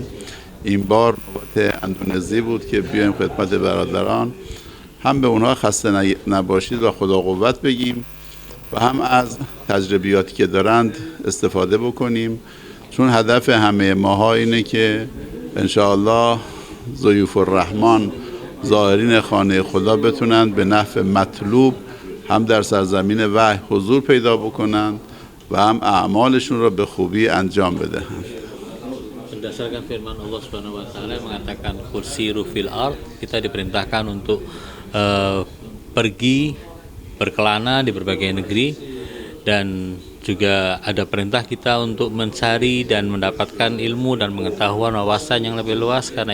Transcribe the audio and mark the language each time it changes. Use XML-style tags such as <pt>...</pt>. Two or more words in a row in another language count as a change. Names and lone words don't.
<fa>این بار نوبت اندونزی بود که بیایم خدمت برادران، هم به اونها خسته نباشید و خدا قوت بگیم و هم از تجربیاتی که دارند استفاده بکنیم، چون هدف همه ماها اینه که انشاءالله ضیوف الرحمن زائرین خانه خدا بتونند به نفع مطلوب هم در سرزمین وحی حضور پیدا بکنند و هم اعمالشون را به خوبی انجام بدهند.</fa> <id>Berdasarkan firman</id> <ar>الله سبحانه وتعالى</ar> <id>yang mengatakan</id> <ar>قل سيروا في الأرض,</ar> <id>kita diperintahkan untuk pergi berkelana di berbagai negeri, dan juga ada perintah kita untuk mencari dan mendapatkan ilmu dan pengetahuan wawasan yang lebih luas.</id>